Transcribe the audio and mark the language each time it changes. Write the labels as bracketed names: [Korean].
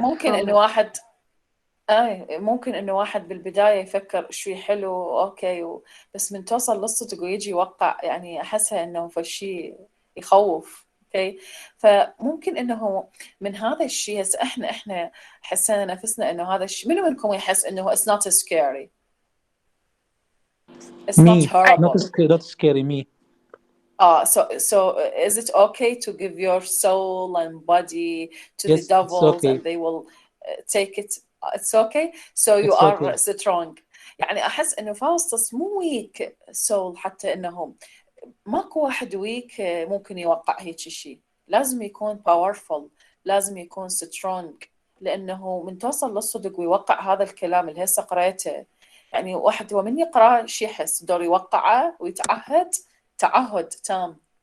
[Arabic] ممكن إنه واحد ممكن إنه واحد بالبداية يفكر شوي حلو أوكي بس من توصل لصدق ويجي يوقع يعني أحسها إنه فشي يخوف. اوكي فممكن انه من هذا الشيء هسه احنا حسينا نفسنا انه هذا الشيء منو منكم يحس انه [English] it's not scary? It's not horrible. Not scary me. So is it okay to give your soul and body to the devils and they will take it? It's okay. So you are strong. [Arabic] يعني احس انه فاوستس مو ويك soul حتى انه ماكو واحد ويك ممكن يوقع هيك شيء. لازم يكون powerful، لازم يكون strong، لأنه من توصل للصدق ويوقع هذا الكلام اللي هسه قريته، يعني واحد هو من يقرأ شي يحس دور يوقعه ويتعهد تعهد تام.